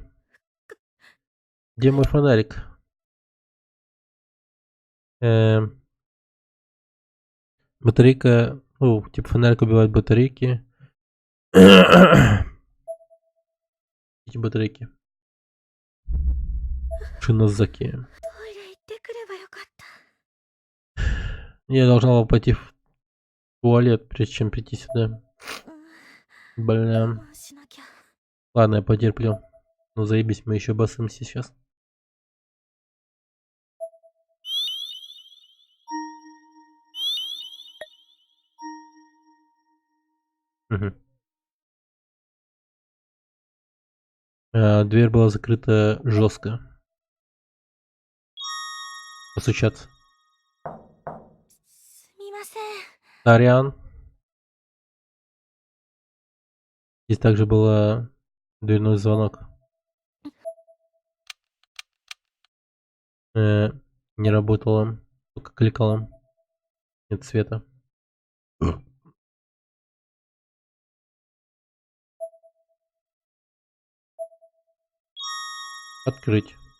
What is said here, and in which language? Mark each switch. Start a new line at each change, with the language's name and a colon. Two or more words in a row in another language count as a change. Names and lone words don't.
Russian: Где мой фонарик? Батарейка... Ну, типа фонарик убивает батарейки. Эти батарейки. Шинозаки.
Japanese: トイレ行ってくればよかった。
Russian: Я должна была пойти в туалет, прежде чем прийти сюда. Бля.
Japanese: 我慢しなきゃ。
Russian: Ладно, я потерплю. Ну заебись, мы еще басимся сейчас. Угу. Дверь была закрыта жестко. Постучаться.
Japanese: すみません。
Russian: Ариан. Здесь также был дверной звонок. Не работало. Только кликало. Нет света. Открыть.